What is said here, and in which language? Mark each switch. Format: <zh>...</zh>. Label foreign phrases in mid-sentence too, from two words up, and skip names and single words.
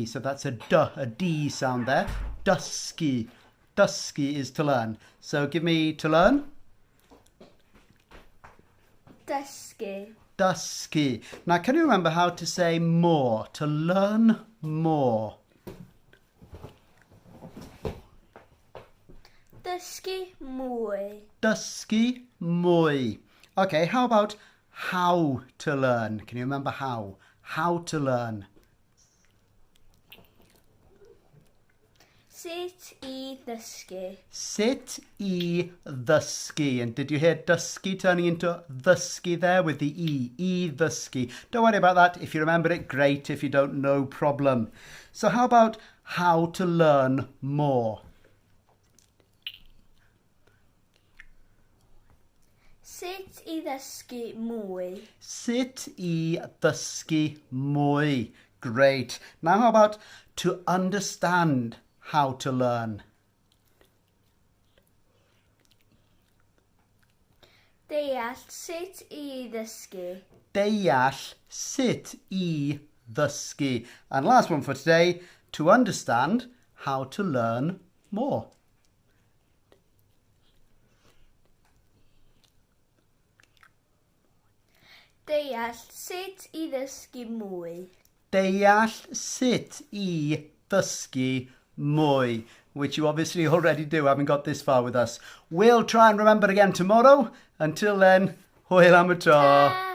<en>So that's a D sound there.</en> <cy>Dysgu.</cy> <en>Dysgu is to learn. So give me to learn.</en> <cy>Dysgu. Dysgu.</cy> <en>Now, can you remember how to say more? To learn more.</en> <cy>Dysgu mwy. Dysgu mwy.</cy> <en>Okay, how about how to learn? Can you remember how? How to learn.</en> <cy>Sut I ddysgu. Sut I ddysgu.</cy> <en>And did you hear dysgu turning into ddysgu there with the E?</en> <cy>I ddysgu.</cy> <en>Don't worry about that. If you remember it, great. If you don't, no problem. So how about how to learn more?</en> <cy>Sut I ddysgu mwy. Sut I ddysgu mwy.</cy> <en>Great. Now how about to understand how to learn?</en> <cy>Deall sut I ddysgu. Deall sut I ddysgu.</cy> <en>And last one for today, to understand how to learn more.</en> <cy>Deall sut I ddysgu mwy. Deall sut I ddysgu mwy,</cy> <en>which you obviously already do, having got this far with us. We'll try and remember again tomorrow. Until then,</en> <cy>hwyl am y tro.</cy>